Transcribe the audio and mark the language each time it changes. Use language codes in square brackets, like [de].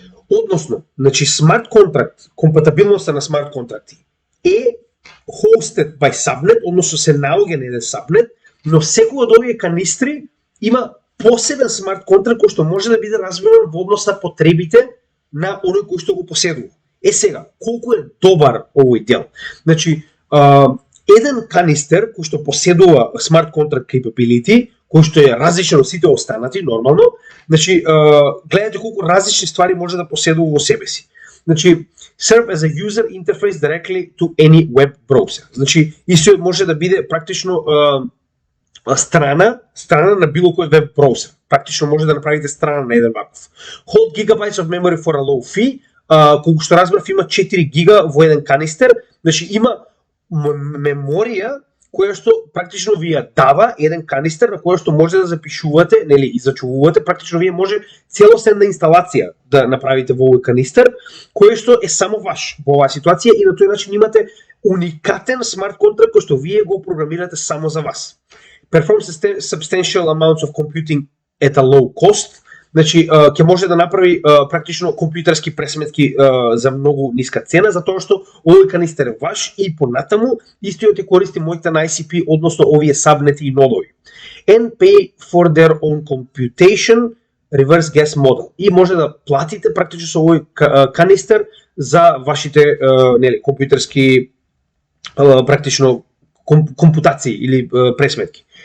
[mk] Односно, значи смарт контракт, компатибилноста на смарт контракти е [en] hosted by subnet, [mk] односно се наоѓа на еден subnet, но секој од овие канистри има посебен смарт контракт кој што може да биде развиван во однос на потребите на оној кој што го поседува. Сега, колку е добар овој дел? Значи, еден канистер кој што поседува смарт контракт capability, кој што е различен од сите останати, нормално, значи, гледате колку различни ствари може да поседува во себе си. Значи, [en] serve as a user interface directly to any web browser. [mk] Значи, истиот може да биде практично страна на било кој веб браузер. Практично може да направите страна на еден ваков. [en] Hold gigabytes of memory for a low fee. [mk] Колку што разбрав, има 4 гига во еден канистер. Значи има меморија која што практично ви ја дава еден канистер на која што може да запишувате, нели, и зачувувате. Практично вие може целосна инсталација да направите во овој канистер, кој што е само ваш во оваа ситуација и на тој начин имате уникатен смарт контракт кој што вие го програмирате само за вас. [en] Perform substantial amounts of computing at a low cost. [mk] Значи, ќе може да направи практично компјутерски пресметки за многу ниска цена, затоа што овој канистер е ваш и понатаму истиот ја користи моите на ICP, односно овие сабнети и нодови. [en] And pay for their own computation reverse gas model [mk] и може да платите практично со овој канистер за вашите компјутерски практично компутации или пресметки.